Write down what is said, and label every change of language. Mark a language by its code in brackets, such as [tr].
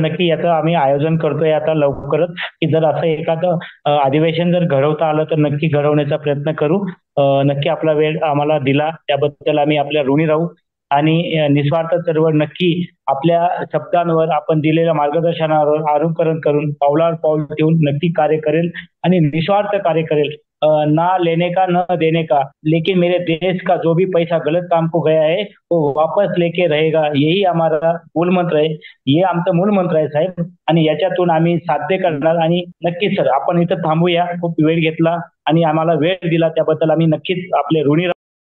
[mr] नक्की याचं आम्ही आयोजन करतोय आता लवकरच की जर असं एखादं अधिवेशन जर घडवता आलं तर नक्की घडवण्याचा प्रयत्न करू. नक्की आपला वेळ आम्हाला दिला त्याबद्दल आम्ही आपल्या ऋणी राहू आणि निस्वार्थ चळवळ नक्की आपल्या शब्दांवर, आपण दिलेल्या मार्गदर्शनावर अनुकरण करून पावलावर पाऊल ठेवून नक्की कार्य करेल आणि निस्वार्थ कार्य करेल. [hi] ना लेने का न देने का, लेकिन मेरे देश का जो भी पैसा गलत काम को गया है वो वापस लेके रहेगा, यही हमारा मूल मंत्र आहे. [mr] हे आमचं मूल मंत्र आहे साहेब आणि याच्यातून आम्ही साध्य करणार. आणि नक्कीच सर आपण इथं थांबूया. खूप वेळ घेतला आणि आम्हाला वेळ दिला त्याबद्दल आम्ही नक्कीच आपले ऋणी